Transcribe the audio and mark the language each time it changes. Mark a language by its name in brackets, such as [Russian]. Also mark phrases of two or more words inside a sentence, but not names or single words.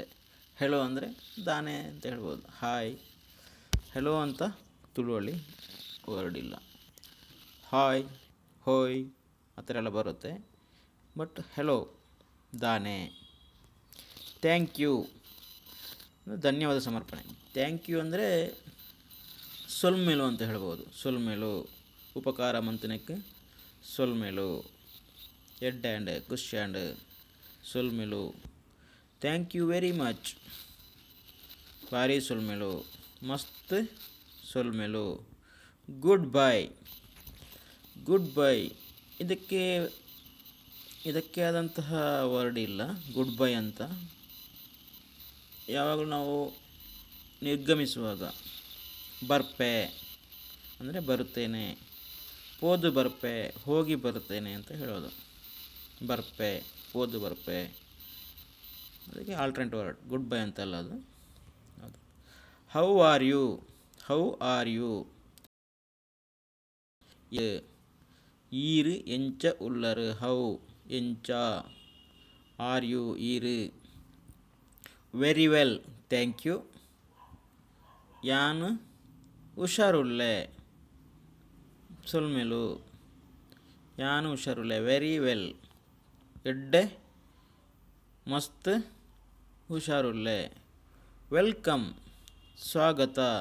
[Kannada] ಹೆಲೋ ಅಂದರೆ ದಾನೆ ಅಂತ ಹೇಳ್ಬೋದು. [English] Hi, hello [Kannada] ಅಂತ ತುಳುವಲ್ಲಿ ವರ್ಡ್ ಇಲ್ಲ. ಹಾಯ್, ಹೋಯ್ ಆ ಥರ ಎಲ್ಲ ಬರುತ್ತೆ. [English] But hello, ದಾನೆ. Thank you, [Kannada] ಧನ್ಯವಾದ ಸಮರ್ಪಣೆ. [English] Thank you [Kannada] ಅಂದರೆ ಸೊಲ್ಮೆಲು ಅಂತ ಹೇಳ್ಬೋದು. [Tulu] ಸೊಲ್ಮೆಲು, ಉಪಕಾರ ಮಂತನಕ್ಕೆ ಸೊಲ್ಮೆಲು. ಎಡ್ ಆ್ಯಂಡ್ ಖುಷ್ ಆ್ಯಂಡ್ ಸೊಲ್ಮೆಲು. [English] Thank you very much, [Tulu] ಭಾರಿ ಸೊಲ್ಮೆಲು, ಮಸ್ತ್ ಸೊಲ್ಮೆಲು. [English] Good bye, [Kannada] ಇದಕ್ಕೆ ಆದಂತಹ ವರ್ಡ್ ಇಲ್ಲ. [English] Good bye [Kannada] ಅಂತ ಯಾವಾಗಲೂ ನಾವು ನಿರ್ಗಮಿಸುವಾಗ ಬರ್ಪೆ ಅಂದರೆ ಬರುತ್ತೇನೆ, [Tulu] ಪೋದು ಬರ್ಪೆ [Kannada] ಹೋಗಿ ಬರುತ್ತೇನೆ ಅಂತ ಹೇಳೋದು. [Tulu] ಬರ್ಪೆ, ಪೋದು ಬರ್ಪೆ, [Kannada] ಅದಕ್ಕೆ [English] alternate word. Good bye [Kannada] ಅಂತಲ್ಲ ಅದು. [English] How are you [Tulu] ಈರು ಎಂಚ ಉಳ್ಳರು. [English] ಹೌ ಎಂಚ, are you ಈರು. Very well, thank you. [Tulu] ಯಾನು ಹುಷಾರುಳ್ಳೆ, ಸೊಲ್ಮೆಲು, ಯಾನು ಹುಷಾರುಳ್ಳೆ. [English] Very well, [Tulu] ಎಡ್ಡೆ ಮಸ್ತ್ ಹುಷಾರುಳ್ಳೆ. [Kannada] ವೆಲ್ಕಮ್, ಸ್ವಾಗತ.